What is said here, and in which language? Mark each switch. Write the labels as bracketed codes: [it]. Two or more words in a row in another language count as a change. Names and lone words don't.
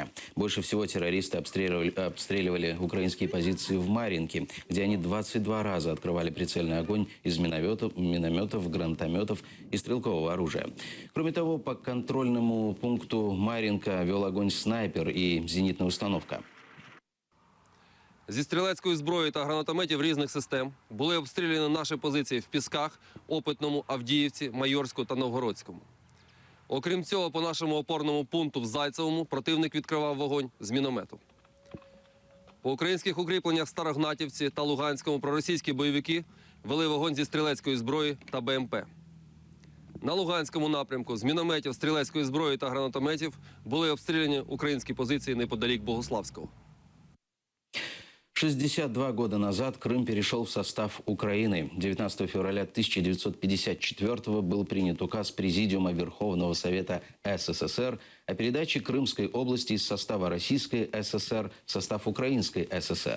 [ru] Больше всего террористы обстреливали украинские позиции в Марьинке, где они 22 раза открывали прицельный огонь из минометов, гранатометов и стрелкового оружия. Кроме того, по контрольному пункту Марьинка вел огонь снайпер и зенитная установка. [uk] Зі стрілецької зброї та гранатометів різних систем були обстріляні наші позиції в Пісках, Опитному, Авдіївці, Майорську та Новгородському. Окрім цього, по нашому опорному пункту в Зайцевому противник відкривав вогонь з міномету. По українських укріпленнях в Старогнатівці та Луганському проросійські бойовики вели вогонь зі стрілецької зброї та БМП. На Луганському напрямку з мінометів, стрілецької зброї та гранатометів були обстріляні українські позиції неподалік Богославського. [ru] 62 года назад Крым перешел в состав Украины. 19 февраля 1954 был принят указ Президиума Верховного Совета СССР о передаче Крымской области из состава Российской ССР в состав Украинской ССР.